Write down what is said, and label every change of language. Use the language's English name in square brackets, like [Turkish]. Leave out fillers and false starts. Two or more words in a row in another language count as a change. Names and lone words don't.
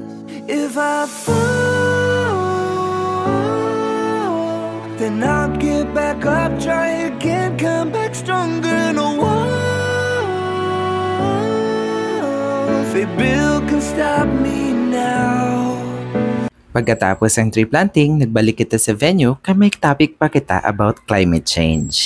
[English] If I fall, then I'll get back up, try again, come back stronger. No one, Bill can stop me now. [Hiligaynon] Pagkatapos ang [English] tree planting, [Hiligaynon] nagbalik kita sa venue kay may topic pa kita about [English] climate change.